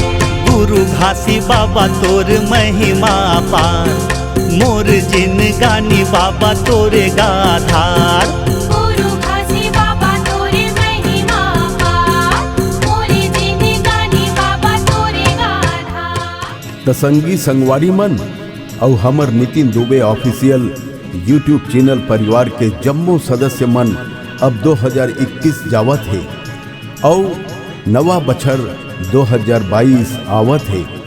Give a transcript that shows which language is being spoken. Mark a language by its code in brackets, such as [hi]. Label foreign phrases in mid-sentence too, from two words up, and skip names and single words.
[hne] गुरु घासी बाबा तोर महिमा पार, मोर जिन गानी बाबा तोरे गाधार। गुरु घासी बाबा तोरे महिमा पार, मोरे जिन गानी बाबा तोरे गाधार। तसंगी संगवारी मन और हमर नितिन दुबे ऑफिशियल [en] YouTube channel [hne] परिवार के जम्मो सदस्य मन अब 2021 जावत है और नवा बछर 2022 आवत है।